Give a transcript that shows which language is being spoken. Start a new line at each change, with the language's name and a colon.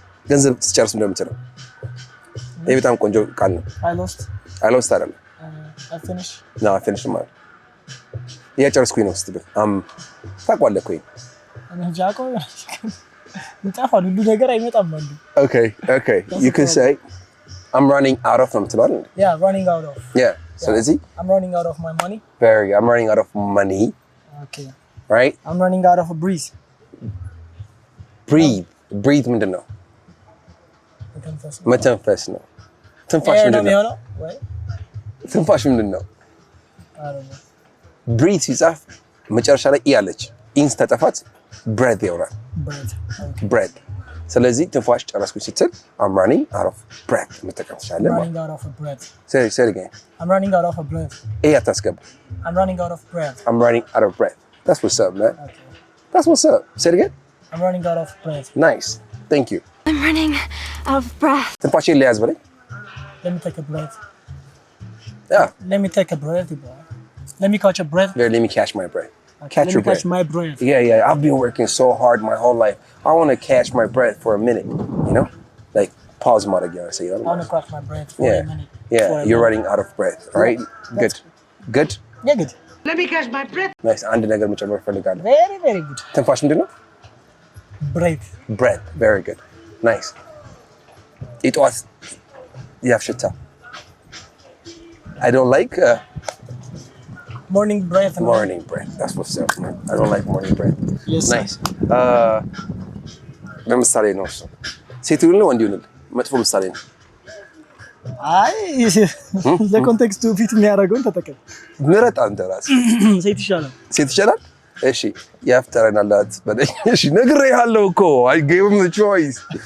Amharic: ገንዘብ ስጨርስ እንደምትለው ይሄ በጣም ቆንጆ ቃል ነው
English: I lost
Amharic: አይደለም
English: I finished no I finished
Amharic: ማለት እያጨረስኩኝ ነው ስትል ታውቃለህ እኮ እኔ ጃቆ ይጣፋል ሁሉ ነገር አይመጣም አንዱ
English: okay you can say I'm running out of
Amharic: ነው የምትለው
English: yeah running out of
Amharic: yeah ስለዚህ
English: I'm running out of my money I'm running out of money Okay. Right? I'm running out of a breeze.
Amharic: Breathe ምንድን ነው? መተንፈስ ነው። ትንፋሽ ምንድን ነው? ትንፋሽ ምንድን ነው? breathe ሲጻፍ መጨረሻ ላይ ያለች ኢንስ ተጠፋት breath ይሆናል። breath ስለዚህ ትንፋሽ ጨረስኩኝ ስትል
English: I'm running out of breath
Amharic: መጠቀም ትችላለህ ማለት ነው።
English: I'm running out of breath. Say it again. I'm running out of breath.
Amharic: አታስገባ.
English: I'm running out of breath. I'm running out of breath. That's what's up, man. Okay. That's what's up. Say it again. I'm running out of breath. Nice. Thank you. I'm running out of breath.
Amharic: ትንፋሽን ሊያዝ በለኝ.
English: Let me take a breath. Yeah. Let me take a breath, bro. Let me catch a breath. Here, let me catch my breath. Okay, Catch your breath. Catch my breath. Yeah. I've been working so hard my whole life. I want to catch my breath for a minute, you know? Like, pause
Amharic: ማድረግ ያው
English: say. I want to catch my breath for a minute. Yeah, you're running out of breath, right? Good. Good? Yeah, good. Let me catch my breath.
Amharic: Nice. አንድ ነገር መጨመር ፈልጋለሁ.
English: Very, very good.
Amharic: ትንፋሽ ምንድን ነው?
English: Breath. Breath. Very good. Nice.
Amharic: የጠዋት የአፍ ሽታ.
English: I don't like morning breath. Morning breath. That's what's up, man. I don't like morning breath. Yes. Nice.
Amharic: ለምሳሌ ነው እሱ ሴት ይሁን ነው ወንድ ይሁን መጥፎ ምሳሌ ነው። አይ ለኮንቴክስቱ ፊት የሚያደርገውን ተጠቀም። ምረጥ አንተ ራስህ። ሴት ይሻላል። ሴት ይሻላል? እሺ ያፍጠረን አላት በለኝ። እሺ ነግሬሃለሁ እኮ
English: I gave him the choice.